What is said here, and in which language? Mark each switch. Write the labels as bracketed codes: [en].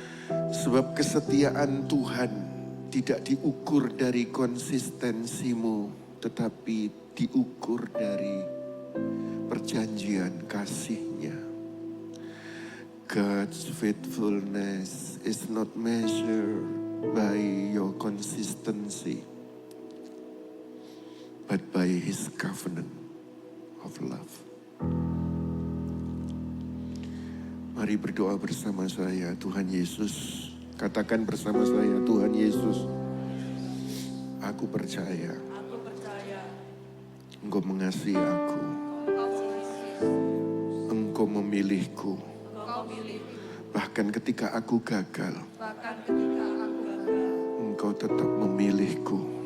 [id] Sebab kesetiaan Tuhan tidak diukur dari konsistensimu, tetapi diukur dari perjanjian kasih-Nya. [en] God's faithfulness is not measured by your consistency, but by His covenant of love. [id] Mari berdoa bersama saya. Tuhan Yesus, katakan bersama saya, Tuhan Yesus, aku percaya Engkau mengasihi aku, Engkau memilihku, bahkan ketika aku gagal, Engkau tetap memilihku.